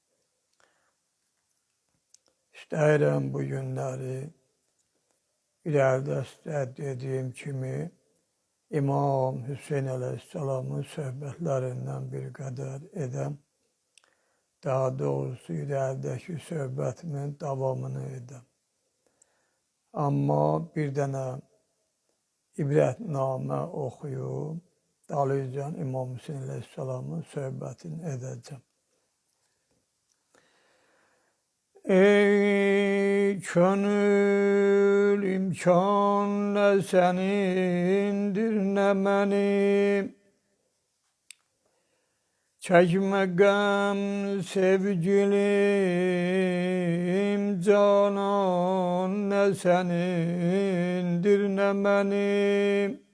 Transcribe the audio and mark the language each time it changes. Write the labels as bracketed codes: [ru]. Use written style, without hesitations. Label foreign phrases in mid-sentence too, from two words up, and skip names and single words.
[tr] İsterim bu günleri ileride size dediğim gibi İmam Hüseyin Aleyhisselam'ın sohbetlerinden bir kadar edem. Daha doğrusu ilerideki sohbetimin devamını edem. [az] Amma bir dənə ibrətnamə oxuyub, dalıcan İmam Hüseyin Aleyhisselam'ın söhbətini edəcəm. Ey könül imkan nə sənindir nə mənim, çəkmə qəm sevgilim canan, nə sənindir nə mənim.